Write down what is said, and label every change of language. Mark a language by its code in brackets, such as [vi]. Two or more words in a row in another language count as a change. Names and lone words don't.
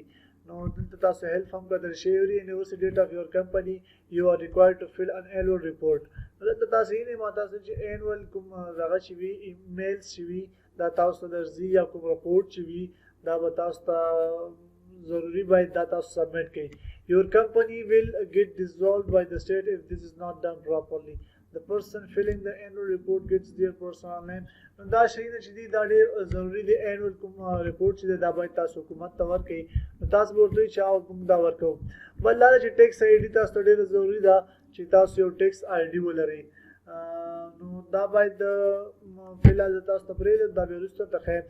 [ps] نو دلته تاسو هیلپ هم کتل شوی وي. [en] university that of your company you are required to fill in annual report. [ps] دلته تاسو یې نه ما تاسو چې انوال کوم دغه چې وي ایمیلز چې وي دا تاسو ته درځي یا کوم رپورټ چې وي دا به تاسو ته ضروري باید دا تاسو سبمټ کړئ. [en] Your company will get dissolved by the state if this is not done properly. The person filling the annual report gets their personal name. [ps] دا شیونه چې دي دا ډېر ضروري دی. انوال کوم ریپورټ چې دی دا باید تاسو حکومت ته ورکړئ. نو تاسو به ورته وایئ چې موږ دا ورکوو. بل دا چې [en] tax ID [ps] تاسو ته ډېره ضروري ده چې تاسو یو [en] tax ID [ps] ولرئ. نو دا باید فلحال زه تاسو ته پرېږدم دا بیا وروسته ته ښیم.